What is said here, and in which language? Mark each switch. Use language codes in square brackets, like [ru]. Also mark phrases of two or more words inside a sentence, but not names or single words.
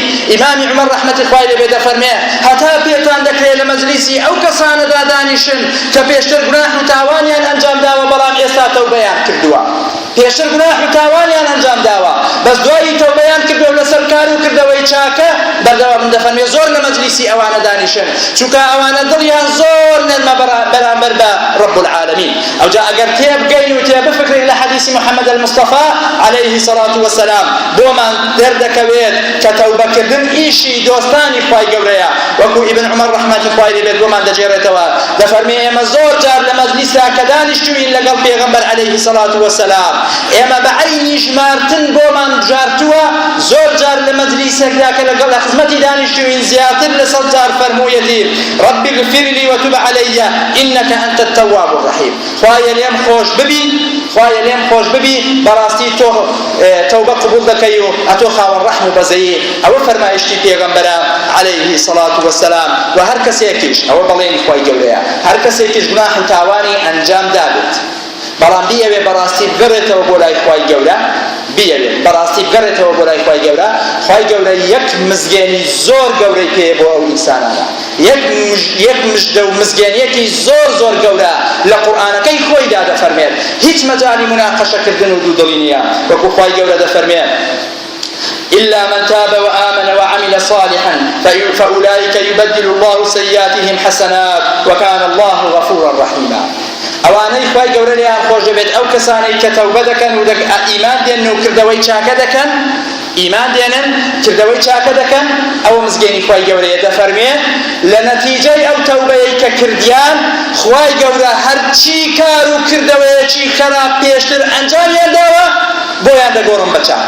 [ckb] ئیمامی عومەر ڕەحمەتی خوای لێبێ دەفەرمێ هەتا پێتان دەکرێت لە مەجلیسی ئەو کەسانەدا دانیشن کە پێشتر گوناح و تاوانیان ئەنجام داوە بەڵام ئێستا تەوبەیان کردووە، پێشتر گوناح و تاوانیان ئەنجام داوە بەس دوایی تەوبەیان کردووە لەسەر کار و کردەوەی چاکە، بەردەوام دەفەرمێ زۆر لە مەجلیسی ئەوانە دانیشن چونکە ئەوانە دڵیان زۆر نەرمە بەرامبەر بە [ar] ڕەب العالەمین. [ckb] ئەوجا ئەگەر تێبگەین و تێبفکرین لە حەدیسی محەممەد المستەفا [ar] عليه الصلاة والسلام [ckb] بۆمان دەردەکەوێت کە تەوبەکردن ئیشی دۆستانی خوای گەورەیە، وەکو ئیبن عومەر ڕەحمەتی خوای لێبێت بۆمان دەجێڕێتەوە دەفەرمێ ئێمە زۆر جار لە مەجلیسا کە دانیشتوین لەگەڵ پێغەمبەر [ar] عليه الصلاة والسلام [ckb] ئێمە بە عەینی ژمارتن بۆمان بژارتووە، زۆر جار لە مەجلیسێکدا کە لەگەڵ لە خزمەتی دانیشتوین زیاتر لە 100 جار فەرموویەتی [ar] رب اغفر لي وتب علي إنك أنت التواب الرحيم، [ckb] خوایە لێم خۆش ببی، خوایە لێم خۆش ببی، بەڕاستی تۆ تەوبە قبول دەکەی و ئەتۆ خاوەن ڕەحم و بەزەیی. ئەوە فەرمایشتی پێغەمبەرە [ar] عليه الصلاة والسلام. [ckb] و هەر کەسێکیش ئەوە بەڵێنی خوای گەورەیە، هەر کەسێکیش گوناح و تاوانی ئەنجام دابێت بەڵام بیەوێ بەڕاستی بگەڕێتەوە بۆ لای خوای گەورە، بیەوێ بەڕاستی بگەڕێتەوە بۆ لای خوای گەورە، خوای گەورە یەک مزگێنی زۆر گەورەی پێ بۆ ئەو ئینسانانە، یەک مژدە و مزگێنیەکی زۆر زۆر گەورە لە قورئانەکەی خۆیدا دەفەرمێت، هیچ مەجالی مناقەشەکردن و دوودڵی نییە، وەکو خوای گەورە دەفەرمێت [ar] إلا من تاب وآمن وعمل صالحا فأولئك يبدل الله سيئاتهم حسنات وكان الله غفورا رحيما. [ckb] ئەوانەی خوای گەورە لێیان خۆش دەبێت ئەو کەسانەی کە تەوبە دەکەن و ئیمان دێنن و کردەوەی چاکە دەکەن، ئیمان دێنن کردەوەی چاکە دەکەن، ئەوە مزگەنی خوای گەورەیە دەفەرمێ لە نەتیجەی ئەو تەوبەیەی کە کردیان خوای گەورە هەرچی کار و کردەوەیەکی خراپ پێشتر ئەنجامیان داوە بۆیان دەگۆڕن بە چاکە.